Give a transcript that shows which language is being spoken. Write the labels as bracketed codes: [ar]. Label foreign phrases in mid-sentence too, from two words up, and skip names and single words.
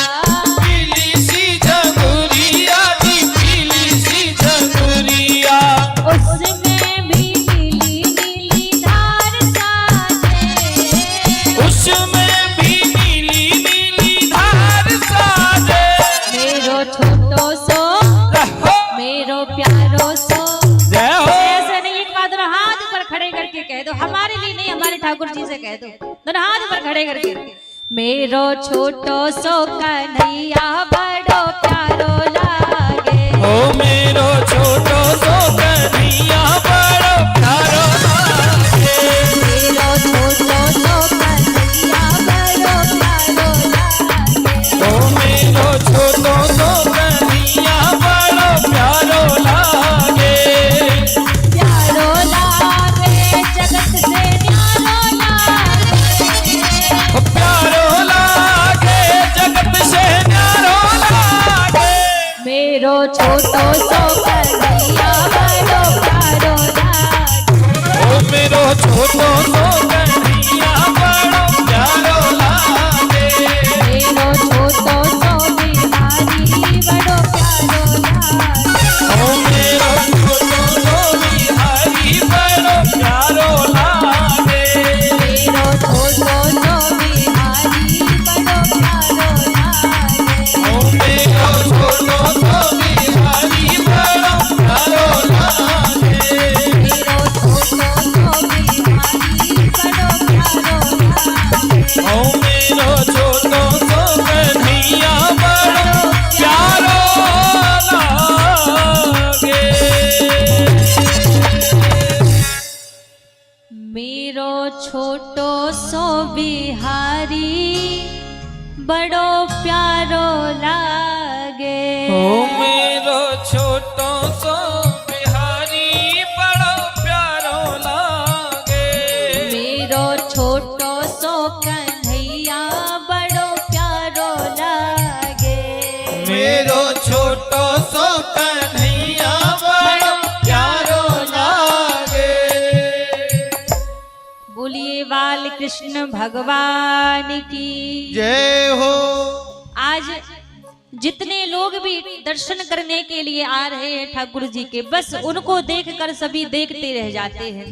[bra] पीली सी झंगुरिया जी पीली सी झंगुरिया उसमें भी नीली नीली धार साजे उसमें भी नीली नीली धार साजे मेरो छोटो सो रहो मेरो प्यारो सो [hi] जय हो। ऐसे नहीं, एक बात दोनों हाथ पर खड़े करके कह दो, हमारे लिए नहीं हमारे ठाकुर जी से कह दो, दोनों हाथ पर खड़े करके [bra] मेरो छोटो सो कन्हैया बड़ो प्यारो लागे ओ मेरो छोटो सो कन्हैया बड़ो प्यारो लागे मेरो छोटो सो कन्हैया बड़ो प्यारो लागे ओ मेरो छोटो सो कन्हैया बड़ो प्यारो लागे प्यारो लागे जगत से न्यारो लागे प्यारो लागे जगत से न्यारो लागे छोटो सो कन्हैया बड़ो प्यारो लागे। ओ मेरो छोटो सो कन्हैया बड़ो प्यारो लागे। मेरो छोटो सो बिहारी बड़ो प्यारो लागे। ओ मेरो छोटो सो बिहारी बड़ो प्यारो लागे। मेरो छोटो सो बिहारी बड़ो प्यारो लागे। ओ मेरो छोटो सो बिहारी बड़ो प्यारो लागे। मेरो छोटो सो बिहारी बड़ो प्यारो लागे। ओ मेरो छोटो सो कन्हैया बड़ो प्यारो लागे। मेरो छोटो सो बिहारी बड़ो प्यारो लागे। ओ मेरो छोटो सो बिहारी बड़ो प्यारो लागे। मेरो छोटो सो कन्हैया बड़ो प्यारो लागे। मेरो छोटो सो कन्हैया बड़ो प्यारो लागे। [hi] बोलिए बाल कृष्ण भगवान की जय हो। आज जितने लोग भी दर्शन करने के लिए आ रहे हैं ठाकुर जी के, बस उनको देखकर सभी देखते रह जाते हैं।